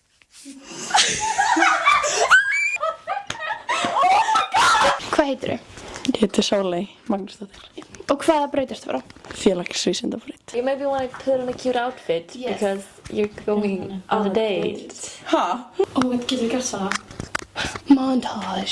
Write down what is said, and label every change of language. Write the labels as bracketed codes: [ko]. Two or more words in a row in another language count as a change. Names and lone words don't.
[is] Hvað heitir þau? Ég heiti Sóley Magnúsdóttir. Og hvaða braut ertu frá? Félagsvísindabraut. [en] You maybe want to put on a cute outfit because you're going on a date. [is] Ha? Getur við gert það? Montage.